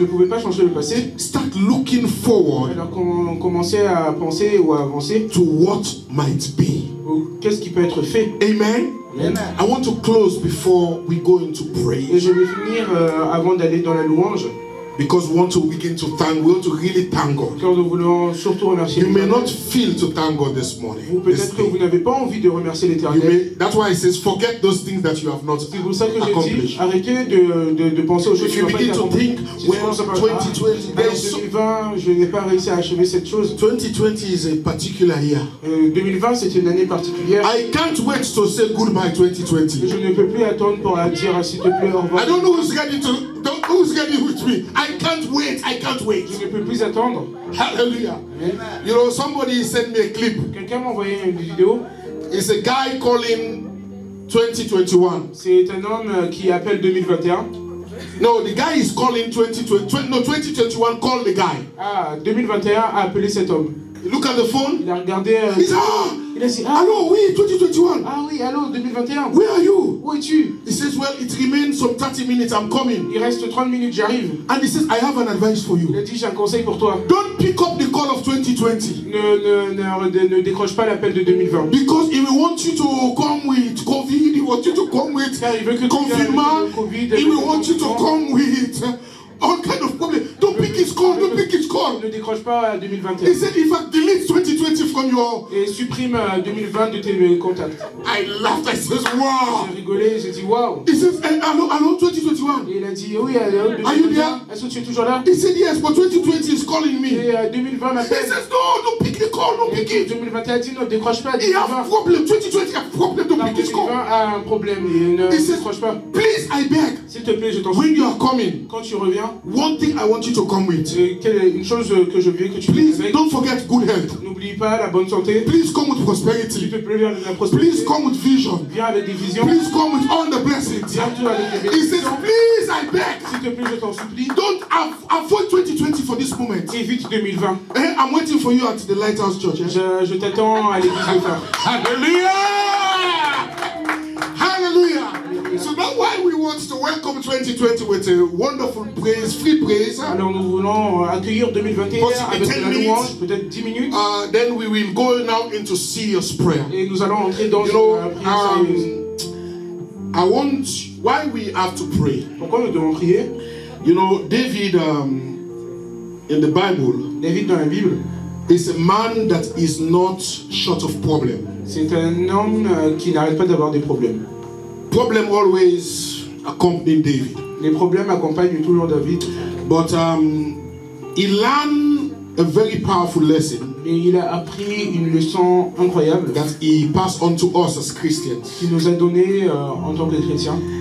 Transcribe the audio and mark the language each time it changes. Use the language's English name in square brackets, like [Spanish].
[French] Vous ne pouvez pas changer le passé. [English] Start looking forward [French] Alors qu'on commençait à penser ou à avancer, [English] to what might be. [French] qu'est-ce qui peut être fait? [English] Amen. Amen. I want to close before we go into [French] Et [English] prayer, [French] je vais finir avant d'aller dans la louange, [English] because we want to begin to thank. We want to really thank God. [French] car nous voulons surtout remercier [English] You may [French] l'Éternel. [English] not feel to thank God this morning. [French] Vous, [English] this [French] peut-être que vous [English] day. [French] n'avez pas envie de remercier [English] You [French] l'Éternel. [English] may, that's why it says, forget those things that you have not [French] C'est pour ça que j'ai dit, [English] accomplished. [French] arrêtez de penser aux choses [English] If [French] qui [English] you [French] n'ont pas [English] begin [French] été [English] to [French] accomplies. [English] think, [French] Si tu [English] well, [French] penses à [English] 2020, there is so [French] 2020, je n'ai pas réussi à achever cette chose. [English] 2020 is a particular year. [French] 2020, c'était une année particulière. [English] I can't wait to say goodbye 2020. [French] Je ne peux plus attendre pour dire s'il te plaît au revoir. [English] I don't know who's ready with me. I can't wait. I can't wait. [French] Je ne peux plus attendre. [English] Hallelujah. You know, somebody sent me a clip. [French] Quelqu'un m'a envoyé une vidéo. [English] It's a guy calling 2021. [French] C'est un homme qui appelle 2021. [English] No, the guy is calling 2020. No, 2021 call the guy. [French] Ah, 2021 a appelé cet homme. [English] Look at the phone. [French] Il a regardé. [English] He said, [French] Il a dit, ah, [English] hello, [French] oui, [English] 2021. [French] ah oui, allô, 2021. [English] Where are you? [French] Où es-tu? [English] He says, well, it remains some 30 minutes. I'm coming. [French] Il reste 30 minutes, j'arrive. [English] And he says, I have an advice for [French] Il [English] you. [French] a dit, j'ai un conseil pour toi. [English] Don't pick up the call of 2020. [French] Ne décroche pas l'appel de 2020. [English] Because he will want you to come with COVID. He wants you to come with [French] Car il veut que tu [English] confinement. [French] viennes avec le Covid, [English] He [French] avec [English] will [French] le [English] want you to confinement. come with all kind of problems. Don't pick his call. Don't pick his call. [French] Ne décroche pas à [English] He [French] 2021. [English] said, in fact, delete 2020 from your... [French] Et supprime 2020 de tes contacts. [English] I laughed. I says, wow. [French] J'ai rigolé, j'ai dit waouh. [English] He says, hello, 2021. [French] Et il a dit oui, allô, [English] Are you [French] 2021. [English] there? [French] Est-ce que tu es toujours là? [English] He said, yes, but 2020 is calling me. [French] Et 2020 [English] He [French] m'appelle. [English] says, no, don't pick the call. Don't [French] Et [English] pick it. [French] 2021 dit ne décroche pas. [English] He have [French] 2020 [English] problem. 2020 have problem. Don't [French] Car [English] pick his [French] 2020 [English] call. [French] a un problème et ne [English] He says, [French] décroche pas. [English] please, I beg. [French] S'il te plaît, je t'en [English] When [French] supplie. [English] you are coming, [French] Quand tu reviens, [English] one thing I want you to come with. [French] une chose que je veux que tu [English] Please, [French] viennes avec. [English] don't forget good health. [French] N'oublie pas la bonne santé. [English] Please come with [French] S'il [English] prosperity. [French] te plaît, viens avec la prospérité. [English] Please come with vision. [French] Viens avec des visions. [English] Please come with all the blessings. [French] Viens tout avec des [English] He says, [French] bénédictions. [English] please, I beg. [French] S'il te plaît, je t'en supplie. [English] Don't avoid 2020 for this moment. [French] Évite 2020. [English] Eh, I'm waiting for you at the Lighthouse Church. Eh? [French] Je t'attends à l'église de phare. [English] Hallelujah! Hallelujah! So that's why we want to welcome 2020 with a wonderful praise, free praise. [French] Alors nous voulons accueillir 2021 [English] Possibly [French] avec [English] 10 [French] la [English] minutes. [French] louange, peut-être 10 minutes. [English] Then we will go now into serious prayer. [French] Et nous allons entrer dans [English] You know, [French] une prière sérieuse. [English] I want, why we have to pray. [French] Pourquoi nous devons prier? [English] You know, David in the Bible [French] David dans la Bible, [English] is a man that is not short of problem. [French] c'est un homme qui n'arrête pas d'avoir des problèmes. [English] Problem always accompanying David. [French] Les problèmes accompagnent toujours David. [English] But he learned a very powerful lesson [French] Et il a appris une leçon incroyable [English] that he passed on to us as Christians. [French] qu'il nous a donnée en tant que chrétiens.